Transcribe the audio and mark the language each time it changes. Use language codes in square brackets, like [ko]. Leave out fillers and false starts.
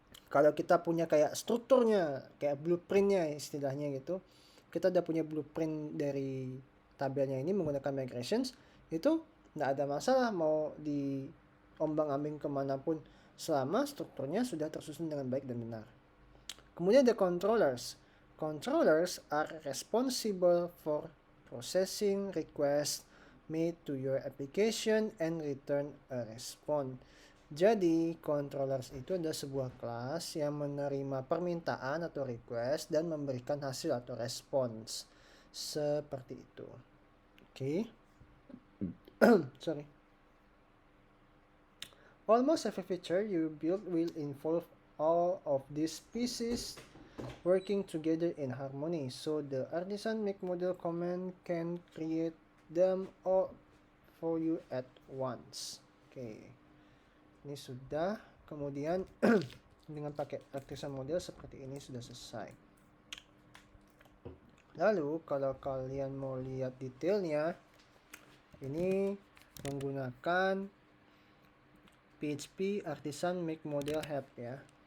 [id] Kalau kita punya kayak strukturnya, kayak blueprintnya istilahnya gitu, kita udah punya blueprint dari tabelnya ini menggunakan migrations, itu nggak ada masalah mau diombang-ambing kemanapun selama strukturnya sudah tersusun dengan baik dan benar. Kemudian ada controllers. [en] Controllers are responsible for processing requests made to your application and return a response. [id] Jadi, controllers itu adalah sebuah kelas yang menerima permintaan atau request dan memberikan hasil atau response. Seperti itu. Oke. Sorry. [en] Almost every feature you build will involve all of these pieces working together in harmony. So the artisan make model command can create them all for you at once. [id] Oke. Ini sudah. Kemudian dengan pakai artisan model seperti ini sudah selesai. Lalu kalau kalian mau lihat detailnya, ini menggunakan PHP artisan make model help ya.